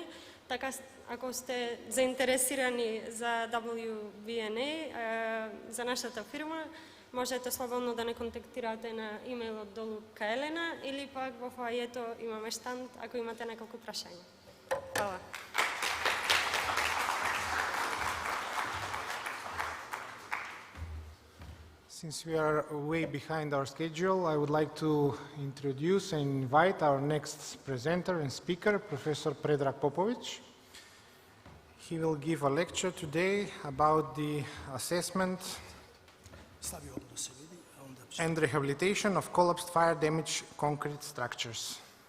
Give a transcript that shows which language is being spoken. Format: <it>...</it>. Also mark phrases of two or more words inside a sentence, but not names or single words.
<mk>Така, ако сте заинтересирани за WVNA, за нашата фирма, можете слободно да не контактирате на имејлот долу ка Елена или пак во фоајето имаме штанд ако имате неколку прашања. Хвала.</mk> <en>Since we are way behind our schedule, I would like to introduce and invite our next presenter and speaker, Professor Predrag Popović. He will give a lecture today about the assessment and rehabilitation of collapsed fire-damaged concrete structures.</en>